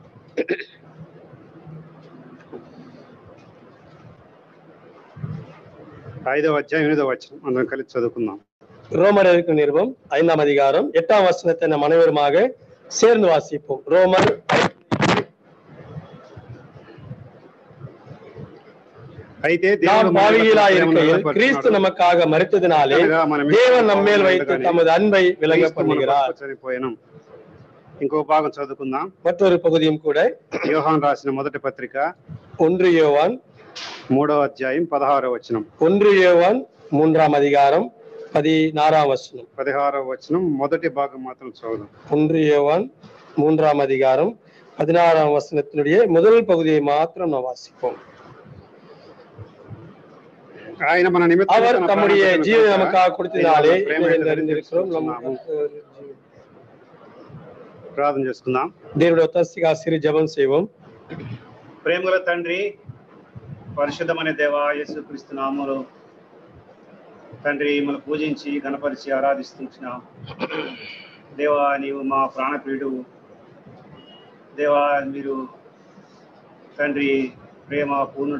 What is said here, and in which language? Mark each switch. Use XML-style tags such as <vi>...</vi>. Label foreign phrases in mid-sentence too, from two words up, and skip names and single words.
<te>5వ అధ్యాయం 8వ వచనం అందరం కలిసి చదువుకుందాం.</te> <ta>ரோமருக்கு நிருபம் 5ஆம் அதிகாரம் 8ஆம் வசனத்தை நம் அனைவருமாக சேர்ந்து வாசிப்போம். ரோமர்</ta> <te>అయితే</te> <ta>நாம் பாவிகளாயிருக்கையில் கிறிஸ்து நமக்காக மரித்ததினாலே தேவன் நம்மேல் வைத்து தமது அன்பை விளங்க பண்ணுகிறார்.</ta> <te>ఇంకో భాగం చదువుకుందాం.</te> <ta>மற்றொரு பகுதியும் கூட</ta> <te>యోహాను రాసిన మొదటి పత్రిక</te> <ta>1 யோவான்</ta> <te>3వ అధ్యాయం 16వ వచనం.</te> <ta>1 யோவான் 3ஆம் அதிகாரம் 16ஆம் வசனம்.</ta> <te>16వ వచనం మొదటి భాగం మాత్రం చదువుదాం.</te> <ta>1 யோவான் 3ஆம் அதிகாரம் 16ஆம் வசனத்தினுடைய முதல் பகுதியை மாத்திரம் நாம் வாசிப்போம்.</ta> <te>ఆయన మన నిమిత్తం</te> <ta>அவர் தம்முடைய ஜீவனை நமக்காக கொடுத்ததினாலே அறிந்திருக்கிறோம்.</ta> <te>ప్రార్థన చేసుకుందాం. దేవుడి ఒత్తిగా సిరి జపం చేయవం. ప్రేమగల తండ్రి, పరిశుద్ధమైన దేవా, యేసుక్రీస్తు నామములో తండ్రి మనం పూజించి గణపరిచి ఆరాధిస్తున్నాం. దేవా, నీవు మా ప్రాణప్రియుడు. దేవా, మీరు తండ్రి ప్రేమ పూర్ణుడు.</te>